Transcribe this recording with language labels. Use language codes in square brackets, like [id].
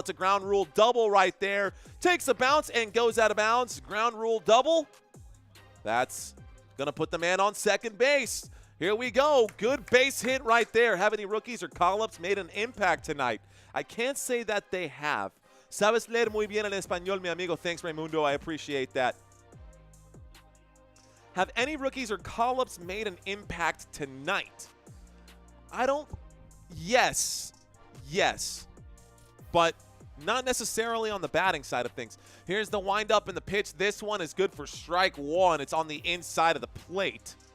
[en] It's a ground rule double right there. Takes a bounce and goes out of bounds. Ground rule double. That's going to put the man on second base. Here we go. Good base hit right there. Have any rookies or call-ups made an impact tonight? I can't say that they have. [es] Sabes leer muy bien el español, mi amigo. [en] Thanks, Raimundo. I appreciate that. Have any rookies or call-ups made an impact tonight? I don't. Yes. Yes. But not necessarily on the batting side of things. Here's the windup and the pitch. This one is good for strike 1. It's on the inside of the plate.